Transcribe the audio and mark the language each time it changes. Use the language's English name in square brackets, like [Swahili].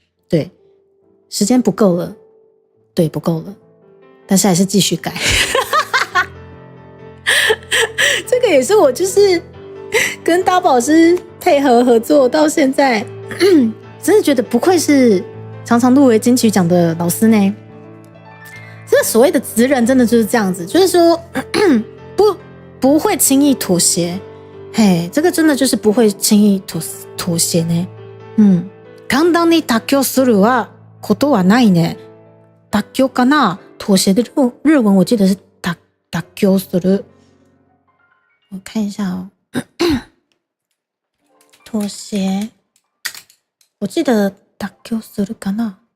[Chinese] 对，时间不够了，对，不够了，但是还是继续改这个也是我就是跟大宝老师配合合作到现在真的觉得不愧是常常入围金曲奖的老师呢。这所谓的职人真的就是这样子，就是说不会轻易妥协，嘿，这个真的就是不会轻易妥协呢。 [Japanese] 簡単に妥協するはことはないね。妥協かな？ [Chinese] 妥協的日文我记得是妥協する。我看一下哦，妥协，我记得 [Japanese] 妥協するかな？